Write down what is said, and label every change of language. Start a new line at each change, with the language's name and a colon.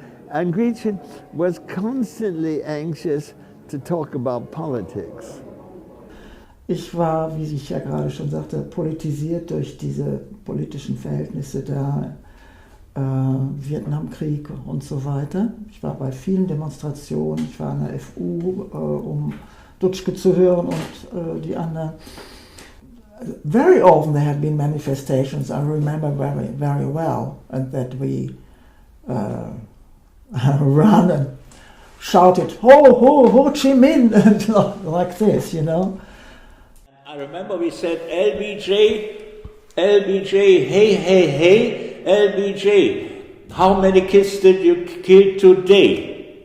English: And Gretchen was constantly anxious to talk about politics.
German: Ich war, wie ich ja gerade schon sagte, politisiert durch diese politischen Verhältnisse da, Vietnamkrieg und so weiter. Ich war bei vielen Demonstrationen, ich war an der FU, um Dutschke zu hören und die anderen.
English: Very often there had been manifestations, I remember very, very well, and that we run and shouted, Ho Chi Minh, and like this, you know. I remember we said, LBJ, hey, hey, hey, LBJ, how many kids did you kill today?